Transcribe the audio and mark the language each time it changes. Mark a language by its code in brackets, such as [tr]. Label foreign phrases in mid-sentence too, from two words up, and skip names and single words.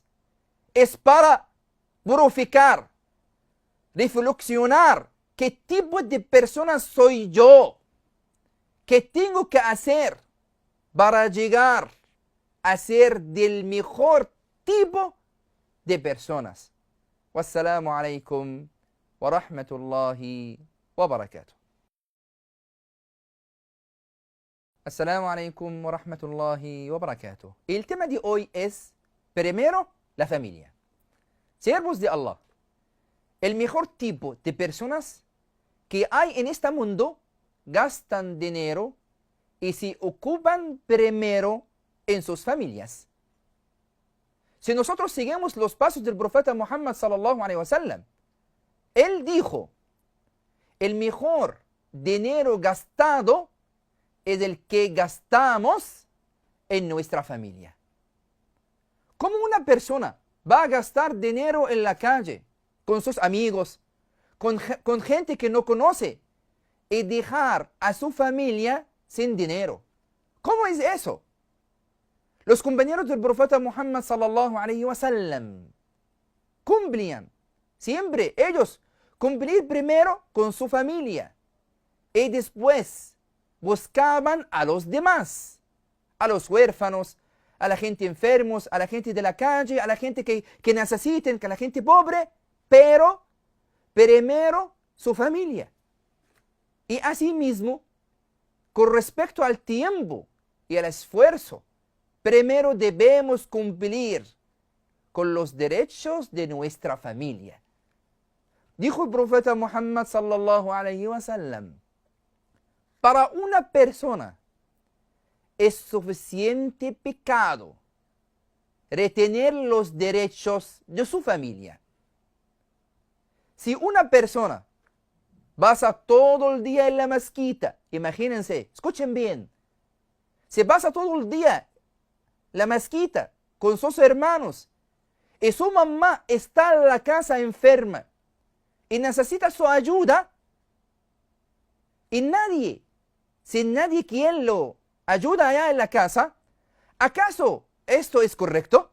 [es] Es para purificar, reflexionar qué tipo de personas soy yo, qué tengo que hacer para llegar a ser del mejor tipo de personas. [ar] والسلام عليكم ورحمة الله وبركاته. السلام عليكم ورحمة الله وبركاته. [es] El tema de hoy es, primero, la familia. Siervos de Allah, el mejor tipo de personas que hay en este mundo gastan dinero y se ocupan primero en sus familias. Si nosotros seguimos los pasos del profeta Muhammad [ar] صلى الله عليه وسلم, [es] él dijo, el mejor dinero gastado es el que gastamos en nuestra familia. ¿Cómo una persona va a gastar dinero en la calle, con sus amigos, con gente que no conoce y dejar a su familia sin dinero. ¿Cómo es eso? Los compañeros del profeta Muhammad [ar] صلى الله عليه وسلم [es] cumplían siempre ellos cumplir primero con su familia y después buscaban a los demás, a los huérfanos, a la gente enfermos, a la gente de la calle, a la gente que necesiten, a la gente pobre, pero primero su familia. Y asimismo, con respecto al tiempo y al esfuerzo, primero debemos cumplir con los derechos de nuestra familia. Dijo el profeta Muhammad [ar] صلى الله عليه وسلم, [es] para una persona es suficiente pecado retener los derechos de su familia. Si una persona pasa todo el día en la mezquita, imagínense, escuchen bien, se pasa todo el día en la mezquita con sus hermanos y su mamá está en la casa enferma y necesita su ayuda y sin nadie quien lo ayuda allá en la casa, ¿acaso esto es correcto?